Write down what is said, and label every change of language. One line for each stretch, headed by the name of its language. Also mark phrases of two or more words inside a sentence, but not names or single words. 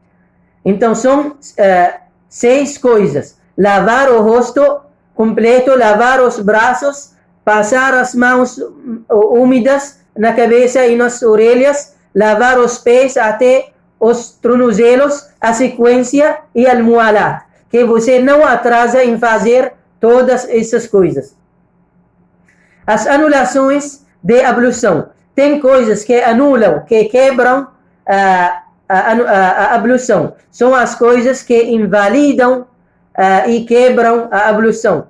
Portuguese: Então, são 6 coisas: lavar o rosto completo, lavar os braços, passar as mãos úmidas na cabeça e nas orelhas, lavar os pés até os tornozelos, a sequência e al-mualat, que você não atrasa em fazer todas essas coisas. As anulações de ablução. Tem coisas que anulam, que quebram a ablução. São as coisas que invalidam e quebram a ablução.